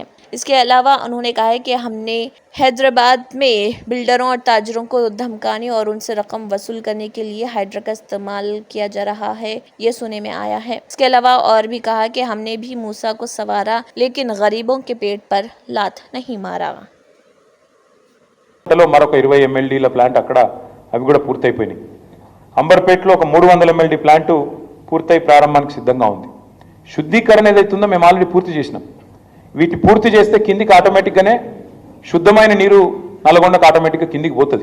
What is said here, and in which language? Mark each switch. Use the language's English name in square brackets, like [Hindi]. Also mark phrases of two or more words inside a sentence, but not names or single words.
[Urdu] اس کے علاوہ انہوں نے کہا کہ ہم نے حیدرآباد میں بلڈروں اور تاجروں کو دھمکانے اور ان سے رقم وصول کرنے کے لیے ہائیڈرا کا استعمال کیا جا رہا ہے، یہ سننے میں آیا ہے۔ اس کے علاوہ اور بھی کہا کہ ہم نے بھی موسیٰ کو سنوارا لیکن غریبوں کے پیٹ پر لات نہیں مارا۔ [Telugu] మరొక 20 MLDల ప్లాంట్ అక్కడ అవి కూడా పూర్తయిపోయినాయి. అంబర్పేటలో ఒక 300 MLD ప్లాంట్ పూర్తయి ప్రారంభానికి సిద్ధంగా ఉంది. శుద్ధీకరణ ఏదైతుందో మేము ఆల్రెడీ పూర్తి చేసినాం. వీటి పూర్తి చేస్తే కిందికి ఆటోమేటిక్గానే శుద్ధమైన నీరు నల్గొండకు ఆటోమేటిక్గా కిందికి పోతుంది.